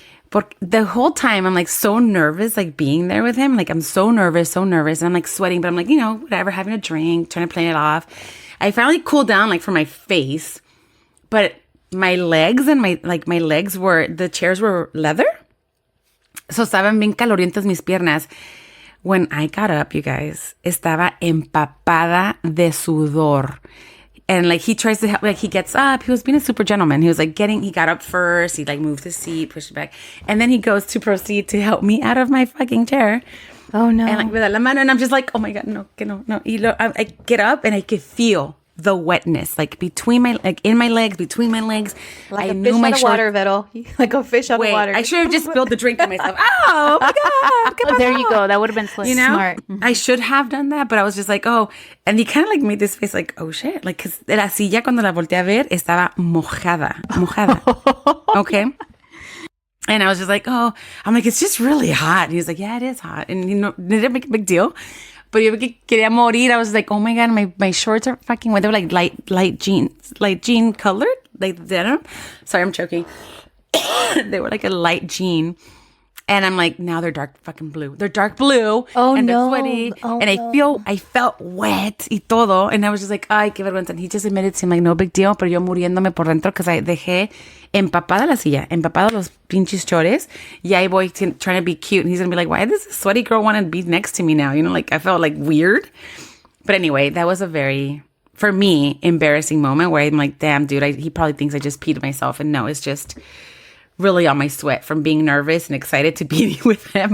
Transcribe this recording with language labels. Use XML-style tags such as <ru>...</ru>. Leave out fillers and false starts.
<en>But the whole time I'm like so nervous, like being there with him. Like I'm so nervous. And I'm like sweating, but I'm like, you know, whatever, having a drink, trying to play it off. I finally cooled down like for my face, but my legs and my legs the chairs were leather.</en> <es>So estaban bien calorientas mis piernas.</es> <en>When I got up, you guys,</en> <es>estaba empapada de sudor.</es> <en>And like he tries to help, like he gets up. He was being a super gentleman. He was like he got up first. He like moved his seat, pushed it back. And then he goes to proceed to help me out of my fucking chair. Oh no. And like with</en> <es>la mano,</es> <en>and I'm just like, oh my God, no. I get up and I could feel the wetness, like between my, like in my legs, between my legs. Like a fish out of water, Vero. Like a fish out of water. I should have just spilled the drink on myself. Oh my God. Oh, there you go. That would have been You know? smart. I should have done that, but I was just like, oh. And he kind of like made this face like, oh shit. Like, because</en> <es>la silla cuando la volteé a ver estaba mojada.</es> <en>Okay. And I was just like, oh. I'm like, it's just really hot. And he was like, yeah, it is hot. And you know, didn't make a big deal. But</en> <es>yo quería morir.</es> <en>I was like, oh my God, my shorts are fucking wet. They were like light jean colored. Like denim. Sorry, I'm choking. They were like a light jean. And I'm like, now they're dark fucking blue. They're dark blue. Oh, and no. they're sweaty. Oh, and I felt wet</en> <es>y todo.</es> <en>And I was just like,</en> <es>ay, qué vergüenza.</es> <en>And he just admitted to me, like, no big deal.</en> <es>Pero yo muriéndome por dentro</es> <en>because I</en> <es>dejé empapada la silla, empapada los pinches chores. Y ahí voy</es> <en>trying to be cute. And he's going to be like, why does this sweaty girl want to be next to me now? You know, like I felt like weird. But anyway, that was a very, for me, embarrassing moment where I'm like, damn, dude, he probably thinks I just peed myself. And no, it's just really on my sweat from being nervous and excited to be with him.</en>